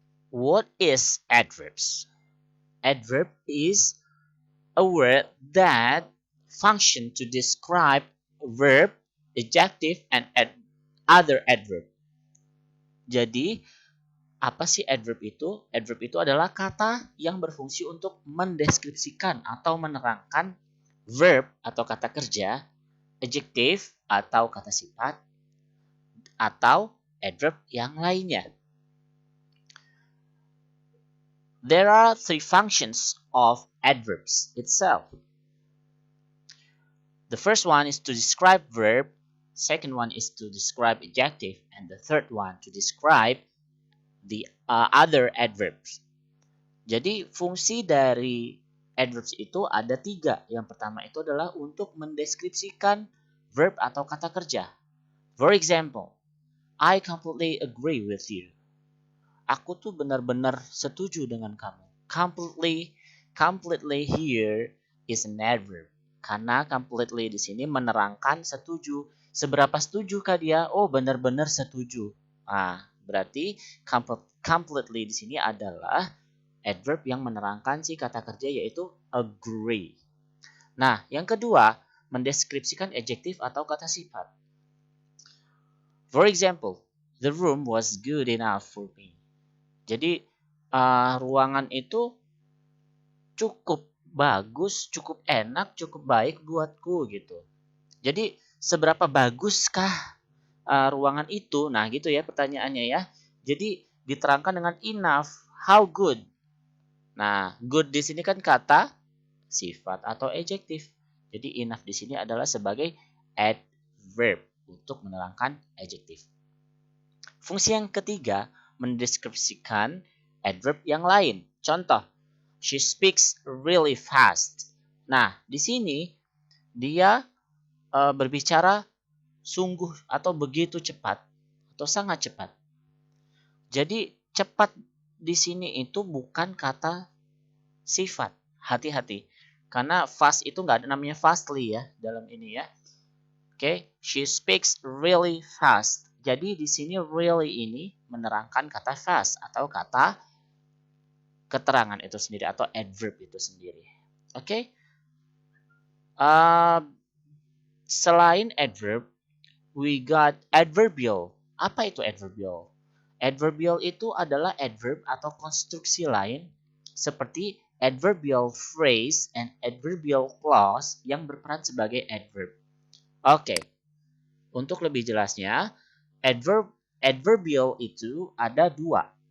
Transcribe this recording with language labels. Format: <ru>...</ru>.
<en>What is adverbs? Adverb is a word that function to describe verb, adjective, and other adverb.</en> <id>Jadi, apa sih adverb itu? Adverb itu adalah kata yang berfungsi untuk mendeskripsikan atau menerangkan verb atau kata kerja, adjective atau kata sifat, atau adverb yang lainnya.</id> <en>There are three functions of adverbs itself. The first one is to describe verb, second one is to describe adjective, and the third one to describe the other adverbs.</en> <id>Jadi fungsi dari adverbs itu ada tiga. Yang pertama itu adalah untuk mendeskripsikan verb atau kata kerja.</id> <en>For example, I completely agree with you.</en> <id>Aku tuh benar-benar setuju dengan kamu.</id> <en>Completely here is an adverb.</en> <id>Karena completely di sini menerangkan setuju. Seberapa setujukah dia? Oh, benar-benar setuju. Berarti completely di sini adalah adverb yang menerangkan si kata kerja yaitu agree. Nah, yang kedua, mendeskripsikan adjektif atau kata sifat.</id> <en>For example, the room was good enough for me.</en> <id>Jadi ruangan itu cukup bagus, cukup enak, cukup baik buatku gitu. Jadi seberapa baguskah ruangan itu? Nah gitu ya pertanyaannya ya. Jadi diterangkan dengan enough,</id> <en>how good.</en> <id>Nah good di sini kan kata sifat atau adjektif. Jadi enough di sini adalah sebagai adverb untuk menerangkan adjektif. Fungsi yang ketiga, mendeskripsikan adverb yang lain. Contoh,</id> <en>she speaks really fast.</en> <id>Nah, di sini dia berbicara sungguh atau begitu cepat atau sangat cepat. Jadi cepat di sini itu bukan kata sifat. Hati-hati. Karena fast itu nggak ada namanya fastly ya dalam ini ya.</id> <en>Oke, she speaks really fast.</en> <id>Jadi di sini really ini menerangkan kata fast atau kata keterangan itu sendiri atau adverb itu sendiri. Oke. Selain</id> <en>adverb, we got adverbial.</en> <id>Apa itu adverbial? Adverbial itu adalah adverb atau konstruksi lain seperti adverbial phrase and adverbial clause yang berperan sebagai adverb. Oke. Untuk lebih jelasnya, adverbial itu ada dua.</id>